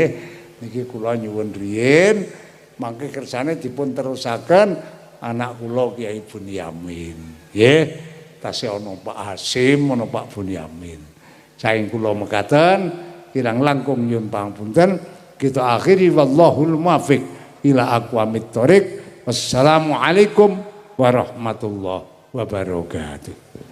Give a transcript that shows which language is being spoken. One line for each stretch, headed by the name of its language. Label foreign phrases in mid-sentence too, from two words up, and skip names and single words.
Javanese: Niki kula nyuwun riyin mangke kersane dipun terusaken anak kula Kyai Bunyamin. Nggih. Tasih ana Pak Hasim, ana Pak Bunyamin. Saking kula mekaten kirang langkung nyuwun pangapunten kita akhiri
Arabic: والله الموفق إلى أقوم الطريق. والسلام عليكم ورحمة الله وبركاته.